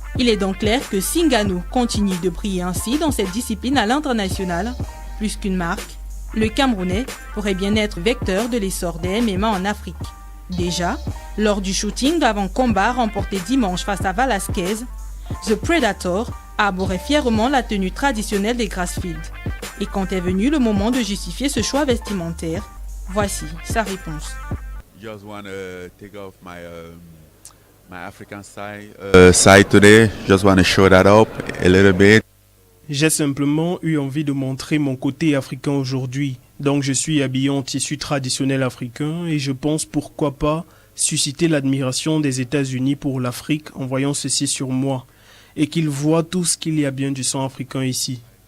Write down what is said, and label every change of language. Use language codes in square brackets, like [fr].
[fr] Il est donc clair que si Ngannou continue de briller ainsi dans cette discipline à l'international, plus qu'une marque, le Camerounais pourrait bien être vecteur de l'essor des MMA en Afrique. Déjà, lors du shooting d'avant-combat remporté dimanche face à Velasquez, The Predator arborait fièrement la tenue traditionnelle des Grassfield. Et quand est venu le moment de justifier ce choix vestimentaire, voici sa réponse. [en] Just want to take off my African side today. Just want to show that up a little bit. [fr] J'ai simplement eu envie de montrer mon côté africain aujourd'hui. Donc je suis habillé en tissu traditionnel africain et je pense pourquoi pas susciter l'admiration des États-Unis pour l'Afrique en voyant ceci sur moi et qu'ils voient tout ce qu'il y a bien du sang africain ici.